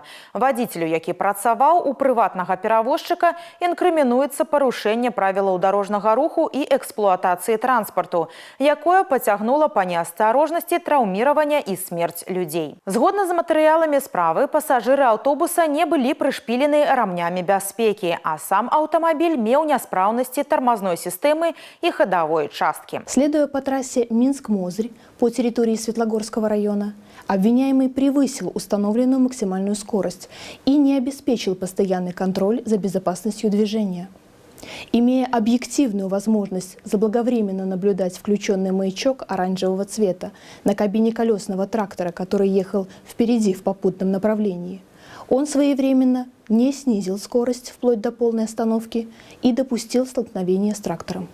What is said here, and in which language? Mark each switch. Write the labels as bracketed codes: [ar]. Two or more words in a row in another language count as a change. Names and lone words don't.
[be] Вадзіцелю, які працаваў у прыватнага перавозчыка, інкрымінуецца парушэнне правілаў дарожнага руху і эксплуатацыі транспарту, якое пацягнула па неасцярожнасці траўміравання і смерць людзей. Згодна з матэрыяламі справы, пасажыры аўтобуса не былі прышпілены рамнямі бяспекі, а сам аўтамабіль меў няспраўнасці тармазной сістэмы і ходовой часткі. [ru] Следуя по трассе Минск-Мозырь по территории Светлогорского района, обвиняемый превысил установленную максимальную скорость и не обеспечил постоянный контроль за безопасностью движения. Имея объективную возможность заблаговременно наблюдать включенный маячок оранжевого цвета на кабине колесного трактора, который ехал впереди в попутном направлении, он своевременно не снизил скорость вплоть до полной остановки и допустил столкновение с трактором.